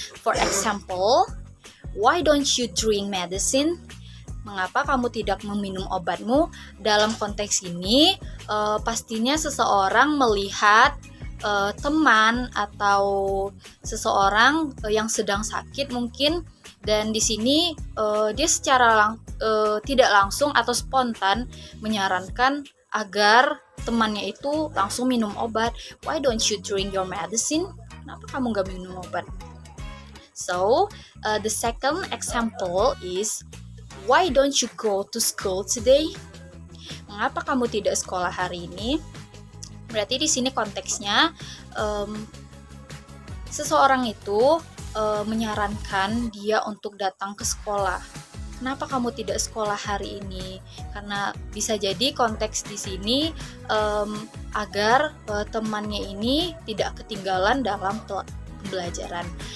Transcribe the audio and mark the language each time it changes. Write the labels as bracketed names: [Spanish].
[English] For example, why don't you drink medicine? [Indonesian] Mengapa kamu tidak meminum obatmu? Dalam konteks ini pastinya seseorang melihat teman atau seseorang yang sedang sakit mungkin, dan di sini dia secara tidak langsung atau spontan menyarankan agar temannya itu langsung minum obat. [English] Why don't you drink your medicine? [Indonesian] Kenapa kamu gak minum obat? [English] So, the second example is, why don't you go to school today? [Indonesian] Mengapa kamu tidak sekolah hari ini? Berarti di sini konteksnya seseorang itu menyarankan dia untuk datang ke sekolah. Kenapa kamu tidak sekolah hari ini? Karena bisa jadi konteks di sini agar temannya ini tidak ketinggalan dalam pembelajaran.